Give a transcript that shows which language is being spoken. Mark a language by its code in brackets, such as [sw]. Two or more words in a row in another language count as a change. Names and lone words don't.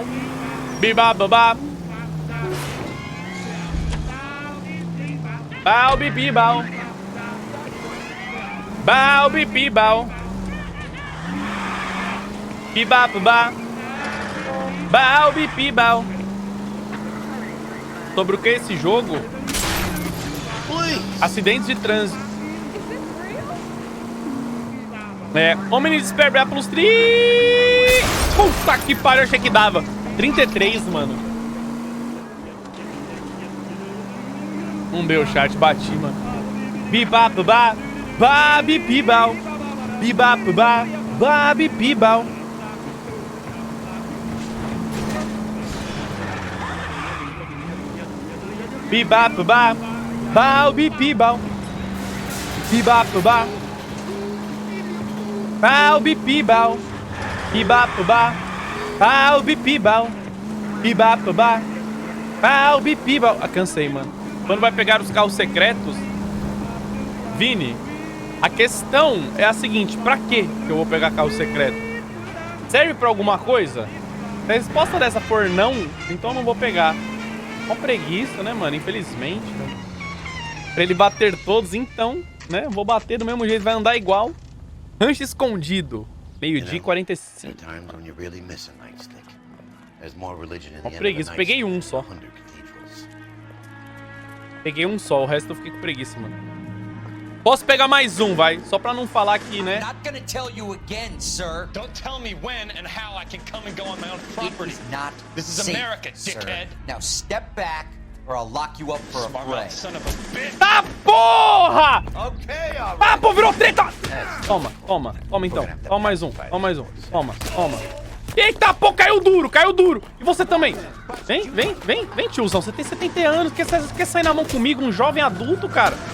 [pt] Bibababá. Bau bibibau. Bau bibibau. Bibababá. Bau bibibau. Sobre o que é esse jogo? Acidentes de trânsito. Homem despertar pelos 30. Puta que pariu, achei que dava. 33, mano. Não deu, chat, bati, mano. Bibababá. Babibibau. Bibababá. Babibibau. Bibababá. Bau bibibau. Bibababá. Bau bibibau. Bibababá. Bau bibibau. Bibababá. Bau bibibau. Ah, cansei, mano. Quando vai pegar os carros secretos, Vini, a questão é a seguinte: pra que eu vou pegar carro secreto? Serve pra alguma coisa? Se a resposta dessa for não, então eu não vou pegar. Uma preguiça, né, mano? Infelizmente. Pra ele bater todos, então, né? Vou bater do mesmo jeito, vai andar igual. Rancho escondido. Meio-dia e 45. Uma preguiça. Peguei um só. Peguei um só, o resto eu fiquei com preguiça, mano. Posso pegar mais um, vai. Só pra não falar aqui, né? [en] Not gonna tell you again, sir. Don't tell me when and how I can come and go on my own property. It is not This is safe, America, dickhead. Now step back or I'll lock you up for a fray. Son of a bitch. [pt] Tá porra! Okay, Ah, pô, virou treta! Toma, toma, toma então. Toma mais um, toma mais um. Toma, toma. Eita, pô, caiu duro, caiu duro. E você também. Vem, vem, vem, vem, tiozão. Você tem 70 anos, quer sair na mão comigo, um jovem adulto, cara?